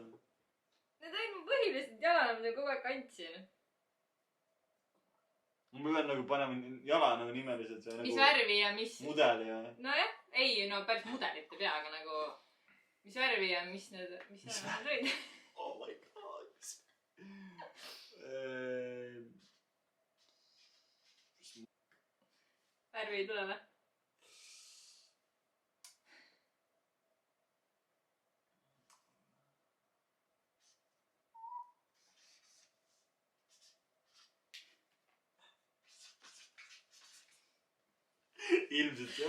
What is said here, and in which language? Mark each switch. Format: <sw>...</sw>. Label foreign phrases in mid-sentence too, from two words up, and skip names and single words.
<et>Need olid mu põhilised jalanõud, mida kogu aeg kandsin. Ma pean nagu panema jala nagu nimeliselt. Mis värvi ja mis... Mudeli või? Nojah, ei, no päris mudelit ei pea, aga nagu... Mis värvi ja mis need olid?</et> <en>Oh my god.</en> <et>Värvi ei tule või? Ilmselt see on.</et>